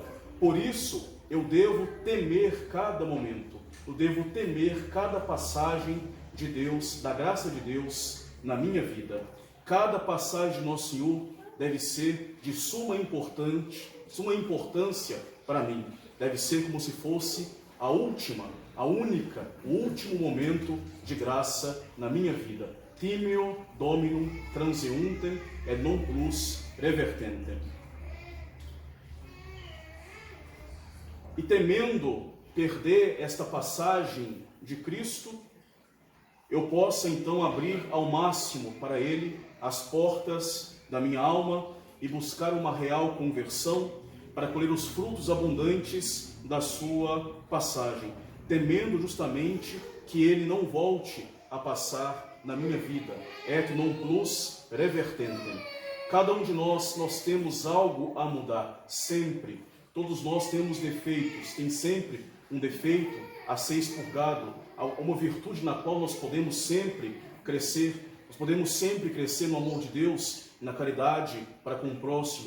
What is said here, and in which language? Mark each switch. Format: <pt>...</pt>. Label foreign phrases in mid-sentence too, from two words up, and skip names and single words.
<pt>Por isso, eu devo temer cada momento, eu devo temer cada passagem de Deus, da graça de Deus na minha vida. Cada passagem de Nosso Senhor deve ser de suma importância para mim. Deve ser como se fosse a última, a única, o último momento de graça na minha vida.</pt> <la>Timeo dominum transeuntem et non plus revertentem.</la> <pt>E temendo perder esta passagem de Cristo, eu possa então abrir ao máximo para Ele as portas da minha alma e buscar uma real conversão para colher os frutos abundantes da sua passagem, temendo justamente que Ele não volte a passar na minha vida.</pt> <la>Et non plus revertentem.</la> <pt>Cada um de nós temos algo a mudar, sempre. Todos nós temos defeitos, tem sempre um defeito a ser expurgado, uma virtude na qual nós podemos sempre crescer. Nós podemos sempre crescer no amor de Deus, na caridade para com o próximo.</pt>